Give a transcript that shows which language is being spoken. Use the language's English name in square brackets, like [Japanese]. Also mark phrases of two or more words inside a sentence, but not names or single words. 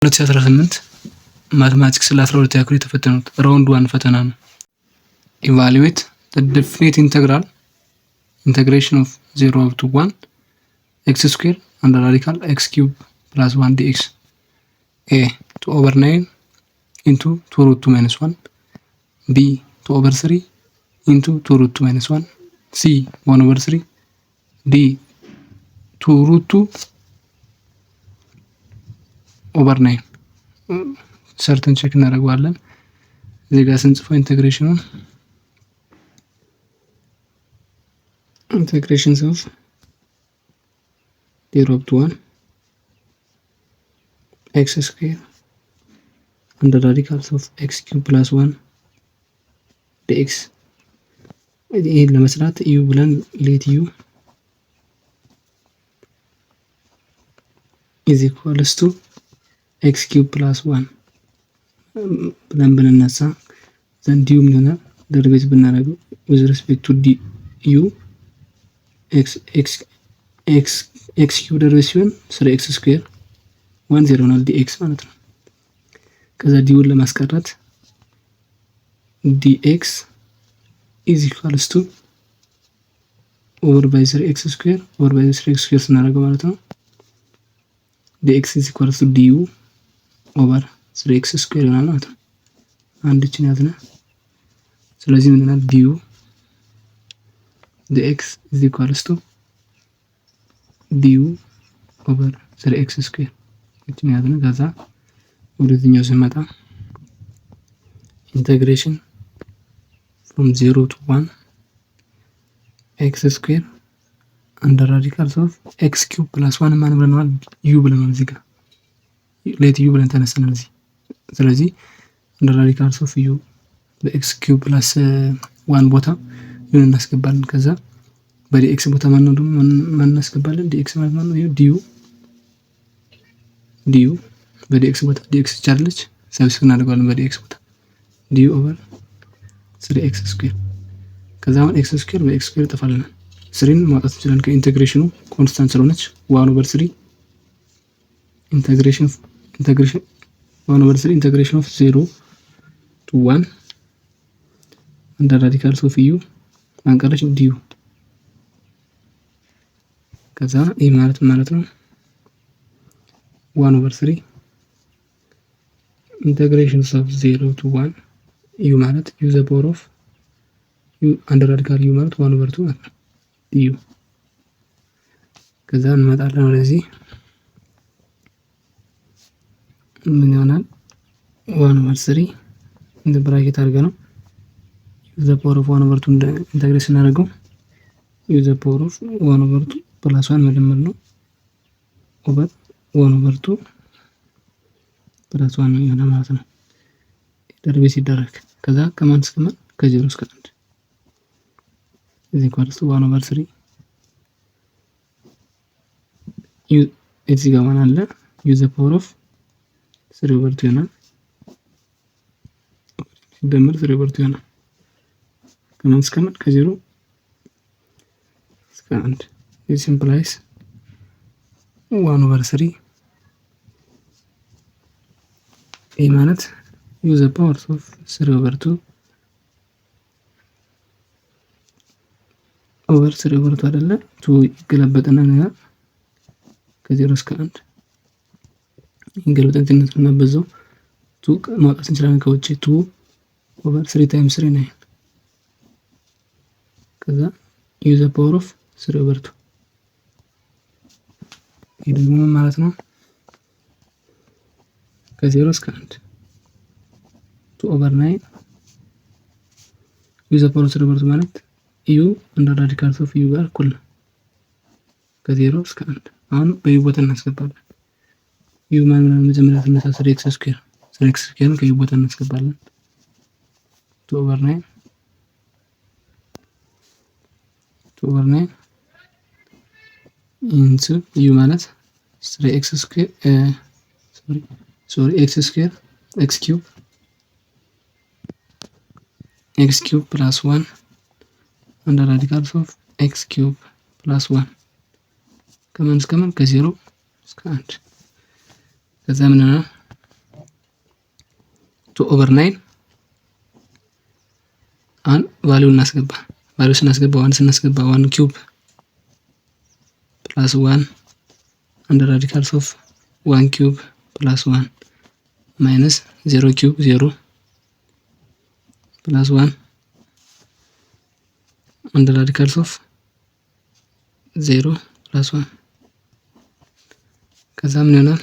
[Amharic] 2018 ማትማቲክስ ለ12ኛ ክፍል የተፈተኑት ራውንድ 1 ፈተና ነው። [English] evaluate the definite integral integration of 0 up to 1 x square under radical x cube plus 1 dx. A 2 over 9 into 2 root 2 minus 1. B 2 over 3 into 2 root 2 minus 1. C 1 over 3. D 2 root 2 over 9. [Amharic] ሰርተን ቼክ እናደርገዋለን። እዚህ ጋር ስንጽፈው ኢንተግሬሽኑን [English] integrations of 0 up to 1 x square under radicals of x cube plus 1 dx. [Amharic] ይሄን ለመስራት u ብለን [English] let u is equals to x cube plus 1 [Amharic] ብለን ብንነሳ ዘንድ u ምን ይሆናል? ደሪቬቲቭ ብናደርገው [English] with respect to du x cube [Amharic] ደሪቬቲቭ ሲሆን 3x ስኩዌር 1 0 ይሆናል dx ማለት ነው። ከዛ ዲውን ለማስቀረት [English] dx is equals to over by 3x square over by 3x square [Amharic] ስናደርገው ማለት ነው [English] dx is equals to du over 3x square [Amharic] ይሆናል ማለት ነው። አንድ እቺን ያዝና ስለዚህ ምን ይሆናል [English] du dx is equals to du over 3x square [Amharic] እቺን ያዝና ከዛ ወደዚህኛው ስንመጣ [English] integration from 0 to 1 x square under radicals of x cube plus 1 [Amharic] ማን ብለናል? u ብለናል። እዚህ ጋር ሌት u ብለን ተነስተናል እዚህ። ስለዚህ [English] under radicals of u [Amharic] በ [English] x cube plus 1 [Amharic] ቦታ u እናስገባለን። ከዛ በdx ቦታ ማን ነው ደግሞ ማን እናስገባለን? dx ማለት ነው du በdx ቦታ dx ቻርለች ሰብስክሪፕት እናደርጋለን በdx ቦታ [English] du over 3x square [Amharic] ከዛ አሁን [English] x square በx square [Amharic] ይጠፋልናል። 3ን ማውጣት እንችላለን ከኢንተግሬሽኑ ኮንስታንት ስለሆነች [English] 1 over 3 integration 1 over 3 integration of 0 to 1 under radicals of u [Amharic] ማንቀረች du ከዛ ይህ ማለት ነው [English] 1 over 3 integration of 0 to 1 u ማለት u the power of u under radical u [Amharic] ማለት 1 over 2 ማለት ነው [English] du [Amharic] ከዛ እንመጣለን ወደዚህ ምን ይሆናል [English] 1 over 3 [Amharic] እንደ ብራኬት አድርገን ነው [English] u the power of 1 over 2 [Amharic] ኢንተግሬት ስናደርገው [English] u the power of 1 over 2 plus 1 [Amharic] መደመር ነው over 1 over 2 plus 1 ይሆናል ማለት ነው። ደሪቬቲቭ ሲደረግ ከዛ ከማን እስከ ማን ከ0 እስከ 1 [English] is equals to 1 over 3 u [Amharic] እዚህ ጋር ማን አለ [English] u the power of 3 over 2 [Amharic] ይሆናል ሲደመር 3 over 2 ይሆናል ከማን እስከ ማን ከ0 እስከ 1 [English] this implies 1 over 3 [Amharic] ይህ ማለት [English] u the power of 3 over 2 [Amharic] over 3 over 2 አይደለ 2 ይገለበጥና ነው ከ0 እስከ 1 ይገለበጥን እናበዛው 2 ማውጣት እንችላለን ከውጪ [English] 2 over 3 times 3 9 [Amharic] ከዛ [English] u the power of 3 over 2 [Amharic] ይሄ ደግሞ ማለት ነው ከ0 እስከ 1 [English] 2 over 9 u the power of 3 over 2 [Amharic] ማለት [English] u under radicals of u [Amharic] ጋር እኩል ነው ከ0 እስከ 1 አሁን በu ቦታ እናስገባለን u ማለት ነው መጀመሪያ ተነሳ 3x square ከu ቦታ እናስገባለን 2 over 9 [English] into u ማለት 3x square x square x cube plus 1 under radicals of x cube plus 1 [Amharic] ከማን እስከ ማን ከ0 እስከ 1 ከዛ ምን 2/9 አሁን ቫልዩ እናስገባ። ቫልዩ ስናስገባ 1 ስናስገባ 1 [English] cube plus 1 under radical of 1 cube plus 1 minus 0 cube 0 plus 1 under radical of 0 plus 1 [Amharic] ከዛ ምን ይሆናል?